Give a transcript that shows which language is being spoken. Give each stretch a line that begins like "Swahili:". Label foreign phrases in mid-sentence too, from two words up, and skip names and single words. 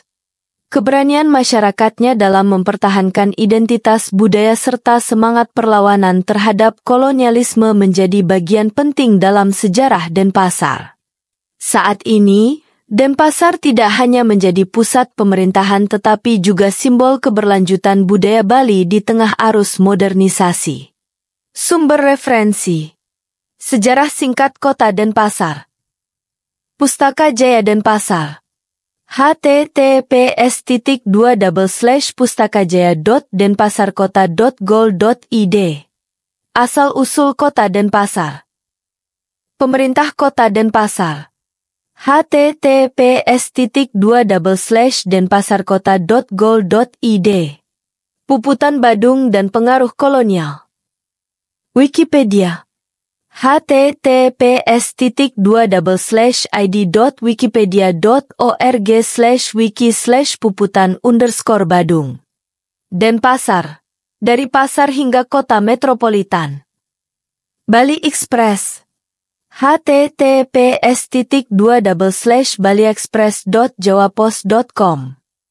Indonesian: Keberanian masyarakatnya dalam mempertahankan identitas budaya serta semangat perlawanan terhadap kolonialisme menjadi bagian penting dalam sejarah Denpasar. Saat ini, Denpasar tidak hanya menjadi pusat pemerintahan tetapi juga simbol keberlanjutan budaya Bali di tengah arus modernisasi. Sumber referensi: Sejarah singkat Kota Denpasar, Pustaka Jaya Denpasar, https://pustakajaya.denpasarkota.go.id. Asal-usul Kota Denpasar. Pemerintah Kota Denpasar. https://denpasarkota.go.id. Puputan Badung dan pengaruh kolonial. Wikipedia. https://id.wikipedia.org/wiki/puputan_Badung. Denpasar, dari pasar hingga kota metropolitan. Bali Express. https://baliexpress.jawapos.com